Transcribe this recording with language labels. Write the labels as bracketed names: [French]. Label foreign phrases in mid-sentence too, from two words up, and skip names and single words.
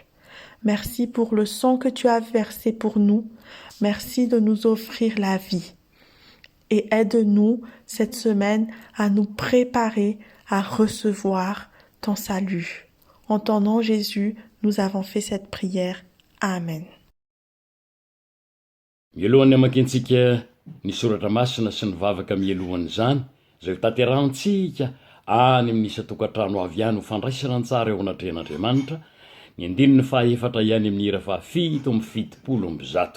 [French] Merci pour le sang que tu as versé pour nous. Merci de nous offrir la vie. Et aide-nous cette semaine à nous préparer à recevoir ton salut. En ton nom, Jésus, nous avons fait cette prière. Amen. [Malagasy] Mialohan'ny amakiantsika ny soratra masina sy ny vavaka mialohan'izany, zay ho tanterahantsika any amin'isa tokantrano avy ihany ho fandraisana antsara eo anatrehan'Andriamanitra, ny andininy fahaefatra ihany amin'ny hira fahafito amby fitopolo amby zato.